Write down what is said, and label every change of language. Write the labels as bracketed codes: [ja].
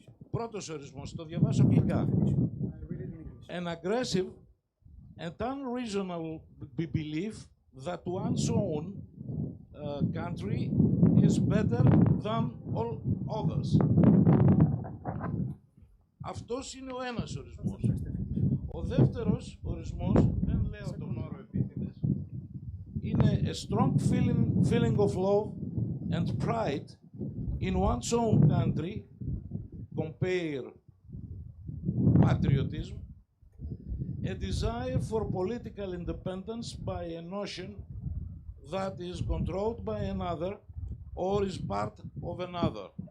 [el] Πρώτος ορισμός, το διαβάσω αγγλικά. [en] An aggressive and unreasonable belief that one's own country is better than all others. [el] Αυτός είναι ο ένας ορισμός. Ο δεύτερος ορισμός, δεν λέω τον όρο επίτηδες, είναι [en] a strong feeling of love and pride in one's own country, compare patriotism, a desire for political independence by a notion that is controlled by another or is part of another.